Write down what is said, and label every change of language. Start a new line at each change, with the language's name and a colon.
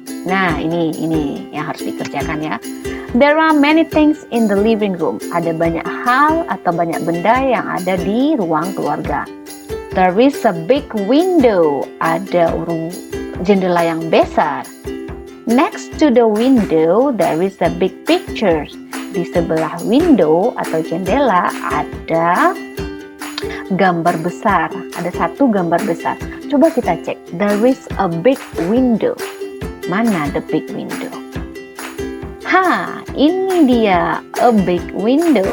Indonesian: Nah, ini yang harus dikerjakan ya.
English: There are many things in the living room.
Indonesian: Ada banyak hal atau banyak benda yang ada di ruang keluarga.
English: There is a big window.
Indonesian: Ada jendela yang besar.
English: Next to the window, there is a big picture.
Indonesian: Di sebelah window atau jendela ada gambar besar. Ada satu gambar besar. Coba kita cek.
English: There is a big window. Mana the big window?
Indonesian: Ini dia
English: a big window.